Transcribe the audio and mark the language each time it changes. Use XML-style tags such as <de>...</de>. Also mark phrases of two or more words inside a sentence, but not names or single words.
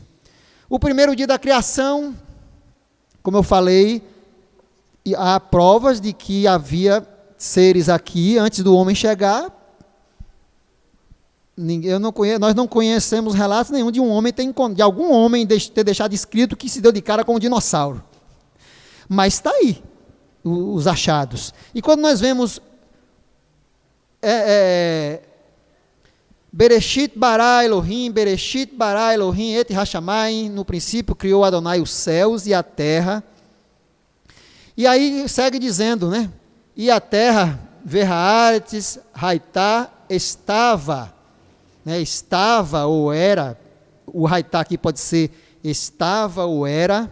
<pt>O primeiro dia da criação, como eu falei, há provas de que havia seres aqui antes do homem chegar. Nós não conhecemos relatos nenhum de algum homem ter deixado escrito que se deu de cara com um dinossauro. Mas está aí, os achados. E quando nós vemos</pt> <he>בראשית ברא אלהים את השמים,</he> <pt>no princípio criou Adonai os céus e a terra. E aí segue dizendo, né? E a terra,</pt> <he>והארץ היתה,</he> <pt>estava, né? Estava ou era, o haitá aqui pode ser estava ou era.</pt>